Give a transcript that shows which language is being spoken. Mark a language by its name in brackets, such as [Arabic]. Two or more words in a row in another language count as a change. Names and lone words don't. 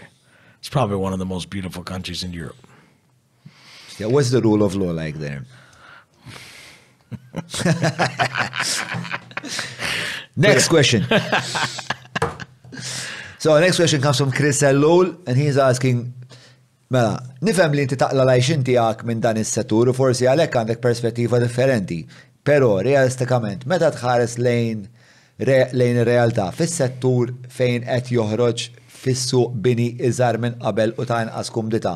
[English] It's probably one of the most beautiful countries in Europe. Yeah. What's the rule of law like there? Next question. So next question comes from Chris Ellul, and he's asking, [Maltese] Mela, nifhem li inti taqla lajxin tiegħek minn dan is-settur u forsi għalhekk għandek perspettiva differenti. Però realistikament, meta tħares lejn ir-realtà fis-settur fejn qed joħroġ fis-suq bini iżgħar minn qabel u ta' inqas kumdità.